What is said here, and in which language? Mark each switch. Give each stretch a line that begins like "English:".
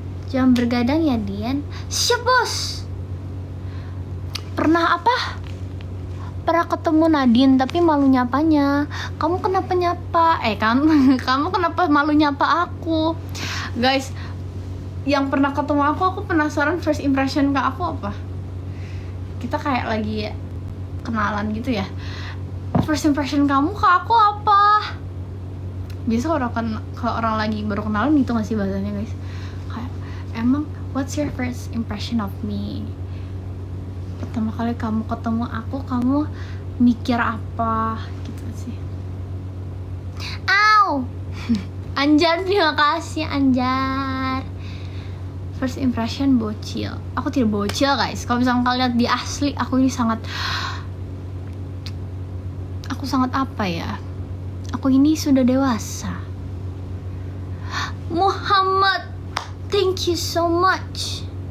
Indonesian: Jangan bergadang ya Dian. Siap bos. Pernah ketemu Nadine tapi malu nyapanya. Kamu kenapa nyapa? Kamu kenapa malu nyapa aku? Guys, yang pernah ketemu aku penasaran first impression ke aku apa. Kita kayak lagi kenalan gitu ya. First impression kamu ke aku apa? Biasa kalau orang lagi baru kenalan gitu gak sih bahasanya guys? Kayak, emang
English: what's your first impression of me?
Indonesian: Pertama kali kamu ketemu aku, kamu mikir apa gitu sih. Au. Anjar, terima kasih Anjar. First impression bocil. Aku tidak bocil guys. Kalau misalnya kalian lihat di asli, aku sangat apa ya? Aku ini sudah dewasa.
English: Muhammad, thank you so much.